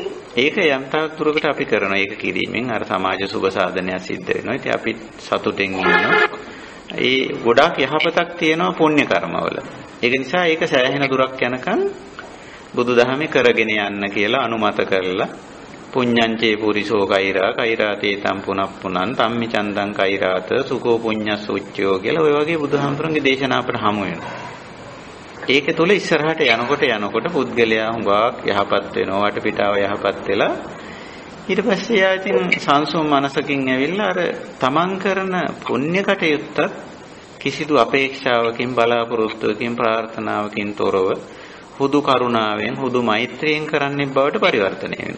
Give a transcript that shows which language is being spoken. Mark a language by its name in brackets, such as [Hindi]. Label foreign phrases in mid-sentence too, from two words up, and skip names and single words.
[Sinhala] ඒක යම් තාක් දුරකට අපි කරනවා. ඒක කිරීමෙන් අර සමාජ සුබ සාධනයක් සිද්ධ වෙනවා. ඉතින් අපි සතුටින් ඉන්නවා. ඒ ගොඩාක් යහපතක් තියෙනවා පුණ්‍ය කර්මවල. ඒක නිසා ඒක සෑහෙන දුරක් යනකම් බුදුදහමේ කරගෙන යන්න කියලා අනුමත කරලා [Pali] පුඤ්ඤංචේ පුරිසෝ කෛරාතේ තම් පුනප්පුනං තම්මි චන්දං කෛරාත සුකෝ පුඤ්ඤස් උච්චයෝ [Sinhala] කියලා ඔය වගේ බුදුහාමුදුරන්ගේ දේශනා අපට හමු වෙනවා. ඒක තුල ඉස්සරහට යනකොට පුද්ගලයා හුඟක් යහපත් වෙනවා. වටපිටාව යහපත් වෙලා ඊට පස්සේ යා ඉතින් සංසුම් මනසකින් ඇවිල්ලා අර තමන් කරන පුණ්‍ය කටයුත්තත් කිසිදු අපේක්ෂාවකින් බලාපොරොත්තුවකින් ප්‍රාර්ථනාවකින් තොරව හුදු කරුණාවෙන් හුදු මෛත්‍රියෙන් කරන්නේ බවට පරිවර්තනය වෙනවා.